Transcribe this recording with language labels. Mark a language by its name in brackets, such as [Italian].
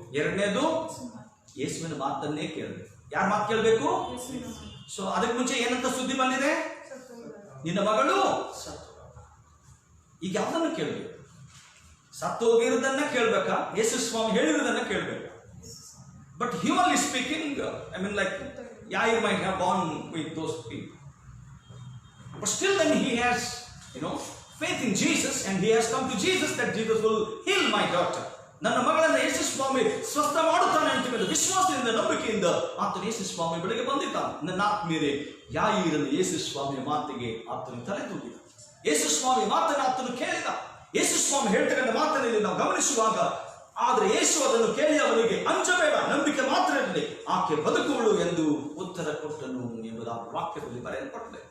[Kannada] ಎರಡನೇದು, ಯೇಸುವಿನ ಮಾತನ್ನೇ ಕೇಳಬೇಕು. ಯಾರ ಮಾತು ಕೇಳಬೇಕು? ಸೊ ಅದಕ್ಕೆ ಮುಂಚೆ ಏನಂತ ಸುದ್ದಿ ಬಂದಿದೆ? ನಿನ್ನ ಮಗಳು ಸತ್ತು. ಈಗ ಯಾವ್ದನ್ನ ಕೇಳಬೇಕು? ಸತ್ತು ಹೋಗಿರೋದನ್ನ ಕೇಳ್ಬೇಕಾ, ಯೇಸು ಸ್ವಾಮಿ ಹೇಳಿರೋದನ್ನ ಕೇಳ್ಬೇಕಾ? [English] But humanly speaking, I mean like Yair might have gone with those people, but still then he has, faith in Jesus, and he has come to Jesus that Jesus will heal my daughter. [Kannada] ನನ್ನ ಮಗಳನ್ನು ಯೇಸು ಸ್ವಾಮಿ ಸ್ವಸ್ಥ ಮಾಡುತ್ತಾನೆ ಅಂತಕ್ಕಂಥ ವಿಶ್ವಾಸದಿಂದ, ನಂಬಿಕೆಯಿಂದ ಆತನು ಯೇಸು ಸ್ವಾಮಿ ಬಳಿಗೆ ಬಂದಿದ್ದಾನೆ. ನನ್ನ ಆತ್ಮೀಯರೇ, ಯಾಯಿರನ್ನು ಯೇಸು ಸ್ವಾಮಿಯ ಮಾತಿಗೆ ಆತನು ತಲೆ ತೂಗಿದ. ಯೇಸು ಸ್ವಾಮಿ ಮಾತನ್ನು ಆತನು ಕೇಳಿದ. ಯೇಸು ಸ್ವಾಮಿ ಹೇಳ್ತಕ್ಕಂಥ ಮಾತನಲ್ಲಿ ನಾವು ಗಮನಿಸುವಾಗ, ಆದ್ರೆ ಯೇಸು ಅದನ್ನು ಕೇಳಿ ಅವನಿಗೆ ಅಂಜಬೇಡ, ನಂಬಿಕೆ ಮಾತ್ರ ಇರಲಿ, ಆಕೆ ಬದುಕುವಳು ಎಂದು ಉತ್ತರ ಕೊಟ್ಟನು ಎಂಬುದಾಗಿ ವಾಕ್ಯದಲ್ಲಿ ಬರೆಯಲ್ಪಟ್ಟಿದೆ.